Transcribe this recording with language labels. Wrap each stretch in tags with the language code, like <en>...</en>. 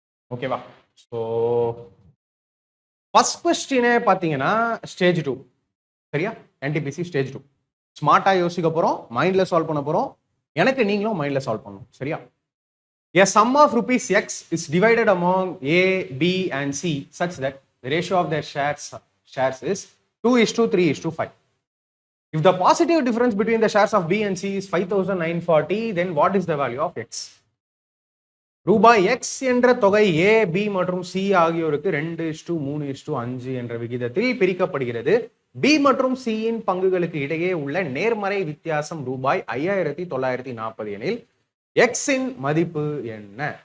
<ta>ஓகேவா? So first கொஸ்டினே பார்த்தீங்கன்னா stage 2. சரியா? NTPC stage 2. ஸ்மார்ட்டா யோசிக்க போறோம், மைண்ட்ல சால்வ் பண்ண போறோம். எனக்கு நீங்களும் மைண்ட்ல சால்வ் பண்ணணும். சரியா?</ta> <en>A sum of rupees X is divided among A, B and C such that the ratio of their shares is 2:3:5. If the positive difference between the shares of B and C is 5,940, then what is the value of X?</en> <ta>ரூபாய் X என்ற தொகை ஏ, B மற்றும் C ஆகியோருக்கு 2:3:5 என்ற விகிதத்தில் பிரிக்கப்படுகிறது. B மற்றும் சியின் பங்குகளுக்கு இடையே உள்ள நேர்மறை வித்தியாசம் ரூபாய் 5,940 எனில் எக்ஸின் மதிப்பு என்ன?</ta>